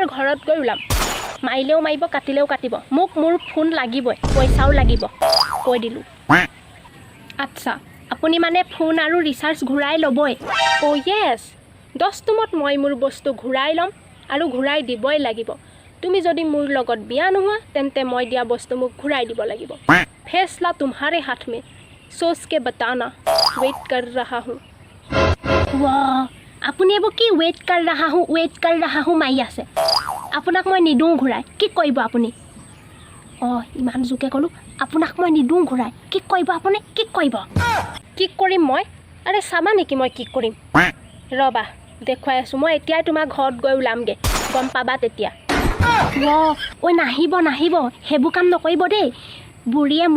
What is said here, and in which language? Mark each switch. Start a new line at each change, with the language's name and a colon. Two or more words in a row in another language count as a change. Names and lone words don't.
Assamese: ঘৰত গৈ ওলাম মাৰিলেও মাৰিব কাটিলেও কাটিব মোক মোৰ ফোন লাগিবই পইচাও লাগিব কৈ দিলোঁ আচ্ছা আপুনি মানে ফোন আৰু ৰিচাৰ্জ ঘূৰাই ল'বই য়েছ 10 তুমত মই মোৰ বস্তু ঘূৰাই ল'ম আৰু ঘূৰাই দিবই লাগিব তুমি যদি মোৰ লগত বিয়া নোহোৱা তেন্তে মই দিয়া বস্তু মোক ঘূৰাই দিব লাগিব ফেসলা
Hindi: तुम्हारे हाथ में सोच के बताना वेट कर रहा हूँ
Assamese: আপুনি এইবোৰ কি
Hindi: वेट कर रहा हो
Assamese: মাৰি আছে আপোনাক মই নিদিওঁ ঘূৰাই কি কৰিব আপুনি ইমান জোকে ক'লোঁ আপোনাক মই নিদিওঁ ঘূৰাই কি কৰিব আপুনি কি কৰিব কি কৰিম মই আৰে চাবা নেকি মই কি কৰিম ৰ'বা দেখুৱাই আছোঁ মই এতিয়াই তোমাৰ ঘৰত গৈ ওলামগৈ গম পাবা তেতিয়া নাহিব সেইবোৰ কাম নকৰিব দেই বুঢ়ীয়ে মোৰ